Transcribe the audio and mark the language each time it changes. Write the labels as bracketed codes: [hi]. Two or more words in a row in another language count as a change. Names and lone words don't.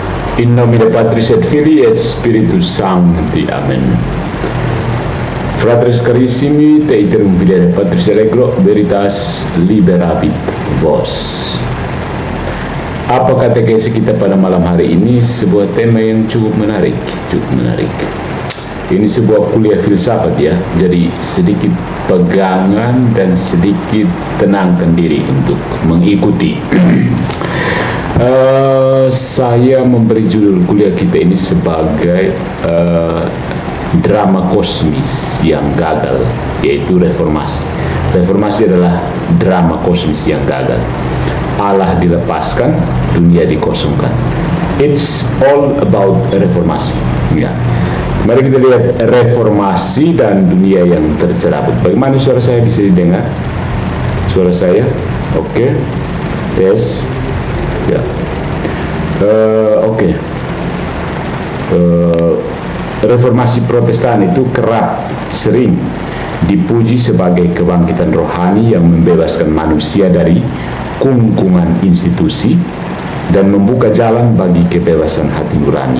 [la] In nomine Patris et Filii et Spiritus Sancti. Amen. Fratres carissimi, te iterum fidere Patris Allegro, veritas liberabit vos. [id] Apa katekesi kita pada malam hari ini? Sebuah tema yang cukup menarik. Ini sebuah kuliah filsafat ya, jadi sedikit pegangan dan sedikit tenangkan diri untuk mengikuti. Saya memberi judul kuliah kita ini sebagai drama kosmis yang gagal, yaitu reformasi. Reformasi adalah drama kosmis yang gagal. Allah dilepaskan, dunia dikosongkan. [en] It's all about reformasi. Ya. [id] Mari kita lihat reformasi dan dunia yang tercerabut. Bagaimana suara saya bisa didengar? Suara saya, oke. Tes. Ya. Oke. Reformasi Protestan itu kerap sering dipuji sebagai kebangkitan rohani yang membebaskan manusia dari kungkungan institusi dan membuka jalan bagi kebebasan hati nurani.